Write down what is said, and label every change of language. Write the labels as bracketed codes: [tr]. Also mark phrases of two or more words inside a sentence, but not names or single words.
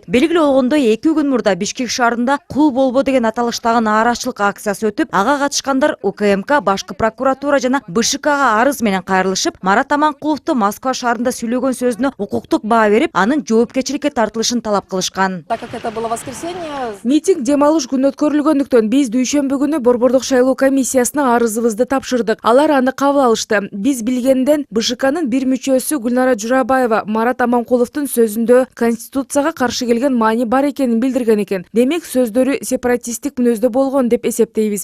[ky] Белгилүү болгондой 2 күн мурда Бишкек шаарында кул болбо деген аталыштагы нааразычылык акциясы өтүп, ага катышкандар УКМК, Башкы прокуратура жана БШКга арыз менен кайрылышып, Марат Аманкуловду Москва шаарында сүйлөгөн сөзүнө укуктук баа берип, анын жоопкерчиликке тартылышын талап кылышкан. [ru] Так как это было воскресенье, [ky] митинг дем алыш күнү өткөрүлгөндүктөн биз дүйшөмбү күнү Борбордук шайлоо комиссиясына арызыбызды тапшырдык. Алар аны кабыл алышты. Биз билгенден БШКнын бир мүчөсү Гүлнара Журабаева Марат Аманкуловдун сөзүндө конституцияга каршы келген маани бар экенин билдирген экен. Демек сөздөрү сепаратисттик мүнөздө болгон деп эсептейбиз.